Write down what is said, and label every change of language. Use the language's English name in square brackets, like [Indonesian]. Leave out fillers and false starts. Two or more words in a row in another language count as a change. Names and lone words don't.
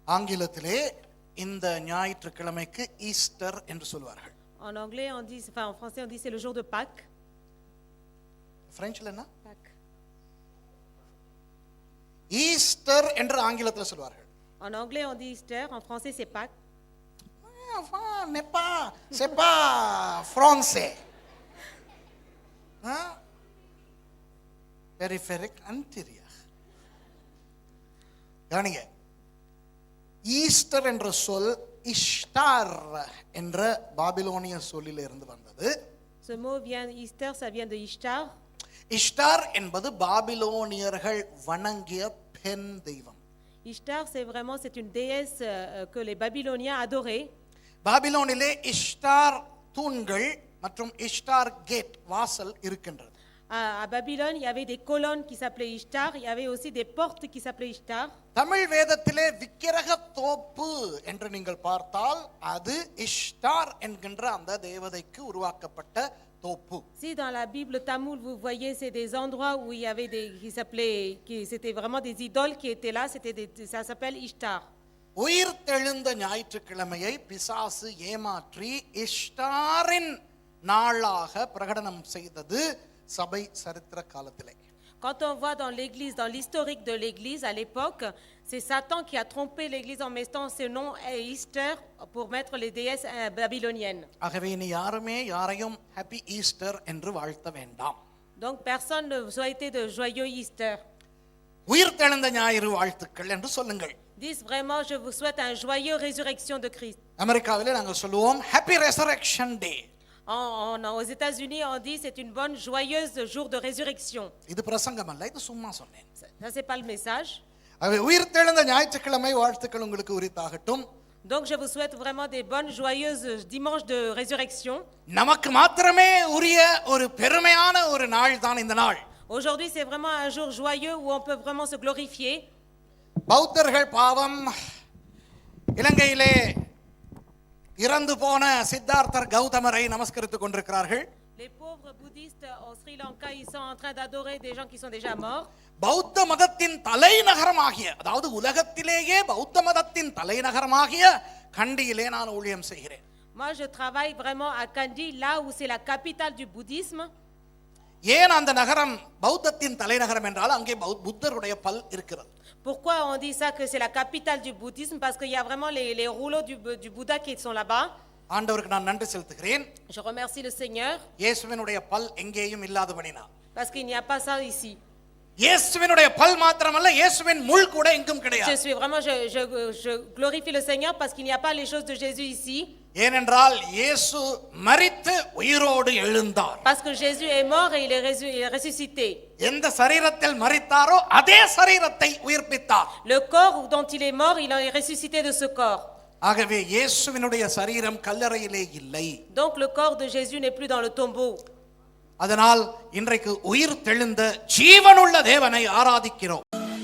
[Tamil] ஆங்கிலத்திலே இந்த ஞாயிற்றுக்கிழமைக்கு ஈஸ்டர் என்று சொல்வார்கள். [French] En anglais on dit, enfin en français on dit c'est le jour de Pâques. [Tamil] பிரெஞ்சில் என்ன? [French] Pâques. [Tamil] ஈஸ்டர் என்று ஆங்கிலத்தில் சொல்வார்கள். [French] En anglais on dit Easter, en français c'est Pâques. n'est pas, c'est pas français. Peripheric anterior. [Tamil] கவனிங்க, ஈஸ்டர் என்ற சொல் இஷ்டார் என்ற பாபிலோனிய சொல்லில் இருந்து வந்தது. [French] Ce mot vient, Easter, ça vient de Ishtar. [Tamil] இஷ்டார் என்பது பாபிலோனியர்கள் வணங்கிய பெண் தெய்வம். [French] Ishtar, c'est une déesse que les Babyloniens adoraient. [Tamil] பாபிலோனிலே இஷ்டார் தூண்கள் மற்றும் இஷ்டார் கேட் வாசல் இருக்கின்றது. [French] À Babylone, il y avait des colonnes qui s'appelaient Ishtar, il y avait aussi des portes qui s'appelaient Ishtar. [Tamil] தமிழ் வேதத்திலே விக்கிரக தோப்பு என்று நீங்கள் பார்த்தால் அது இஷ்டார் என்கின்ற அந்த தேவதைக்கு உருவாக்கப்பட்ட தோப்பு. [French] Si dans la Bible tamoul vous voyez, c'est des endroits où il y avait c'était vraiment des idoles qui étaient là, ça s'appelle Ishtar. [Tamil] உயிர்த்தெழுந்த ஞாயிற்றுக்கிழமையை பிசாசு ஏமாற்றி இஷ்டாரின் நாளாக பிரகடனம் செய்தது சபை சரித்திர காலத்திலே. [French] Quand on voit dans l'église, dans l'historique de l'église à l'époque, c'est Satan qui a trompé l'église en mettant ce nom Easter pour mettre les déesses babyloniennes. [Tamil] ஆகவே இனி யாருமே யாரையும் [English] Happy Easter [Tamil] என்று வாழ்த்த வேண்டாம். [French] Donc personne ne souhaite de joyeux Easter. [Tamil] உயிர்த்தெழுந்த ஞாயிறு வாழ்த்துக்கள் என்று சொல்லுங்கள். [French] Dis vraiment, je vous souhaite un joyeux résurrection de Christ. [Tamil] அமெரிக்காவிலே நாங்கள் சொல்லுவோம் [English] Happy Resurrection Day. [French] Aux États-Unis, on dit c'est une bonne joyeuse jour de résurrection. [Tamil] இது பிரசங்கம் அல்ல, இது சும்மா சொன்னேன். [French] Ça c'est pas le message. [Tamil] ஆகவே உயிர்த்தெழுந்த ஞாயிற்றுக்கிழமை வாழ்த்துக்கள் உங்களுக்கு உரித்தாகட்டும். [French] Donc je vous souhaite vraiment des bonnes joyeuses dimanches de résurrection. [Tamil] நமக்கு மாத்திரமே உரிய ஒரு பெருமையான ஒரு நாள் தான் இந்த நாள். [French] Aujourd'hui c'est vraiment un jour joyeux où on peut vraiment se glorifier. [Tamil] பௌத்தர்கள் பாவம் இலங்கையிலே இறந்து போன சித்தார்த்தர் கௌதமரை நமஸ்கரித்துக் கொண்டிருக்கிறார்கள். [French] Les pauvres bouddhistes au Sri Lanka, ils sont en train d'adorer des gens qui sont déjà morts. [Tamil] பௌத்த மதத்தின் தலைநகரமாகிய, அதாவது உலகத்திலேயே பௌத்த மதத்தின் தலைநகரமாகிய கண்டியிலே நான் ஊழியம் செய்கிறேன். [French] Moi je travaille vraiment à Kandy, là où c'est la capitale du bouddhisme. [Tamil] ஏன் அந்த நகரம் பௌத்தத்தின் தலைநகரம் என்றால் அங்கே புத்தருடைய பல் இருக்கிறது. [French] Pourquoi on dit ça que c'est la capitale du bouddhisme? Parce qu'il y a vraiment les rouleaux du Bouddha qui sont là-bas. [Tamil] ஆண்டவருக்கு நான் நன்றி செலுத்துகிறேன். [French] Je remercie le Seigneur. [Tamil] இயேசுவினுடைய பல் எங்கேயும் இல்லாதபடினா. [French] Parce qu'il n'y a pas ça ici. [Tamil] இயேசுவினுடைய பல் மாத்திரமல்ல, இயேசுவின் முள் கூட எங்கும் கிடையாது. [French] Je glorifie le Seigneur parce qu'il n'y a pas les choses de Jésus ici. [Tamil] ஏனென்றால் இயேசு மரித்து உயிரோடு எழுந்தார். [French] Parce que Jésus est mort et il est ressuscité. [Tamil] எந்த சரீரத்தில் மரித்தாரோ அதே சரீரத்தை உயிர்ப்பித்தார். [French] Le corps dont il est mort, il est ressuscité de ce corps. [Tamil] ஆகவே இயேசுவினுடைய சரீரம் கல்லறையிலே இல்லை. [French] Donc le corps de Jésus n'est plus dans le tombeau. [Tamil] அதனால் இன்றைக்கு உயிர் தெழுந்த ஜீவனுள்ள தேவனை ஆராதிக்கிறோம்.